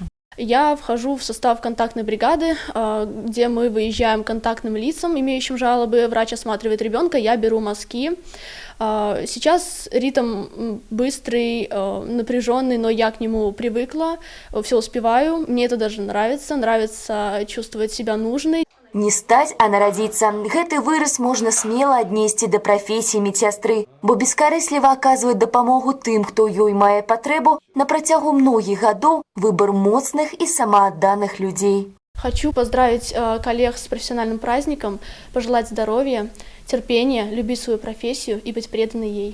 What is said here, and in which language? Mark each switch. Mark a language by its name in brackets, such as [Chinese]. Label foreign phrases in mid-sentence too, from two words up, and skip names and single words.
[Russian] Я вхожу в состав контактной бригады, где мы выезжаем к контактным лицам, имеющим жалобы. Врач осматривает ребенка, я беру мазки. Сейчас ритм быстрый, напряженный, но я к нему привыкла, все успеваю. Мне это даже нравится чувствовать себя нужной. [Belarusian] Не стаць, а нарадзіцца. Гэты выраз можна смела аднесці да прафесіі медсястры, бо бескарысліва аказвае дапамогу тым, хто ёй мае патрэбу. На працягу многіх гадоў выбор моцных і самаадданых людзей. [Russian] Хочу поздравить коллег с профессиональным праздником, пожелать здоровья, терпения, любить свою профессию и быть преданной ей.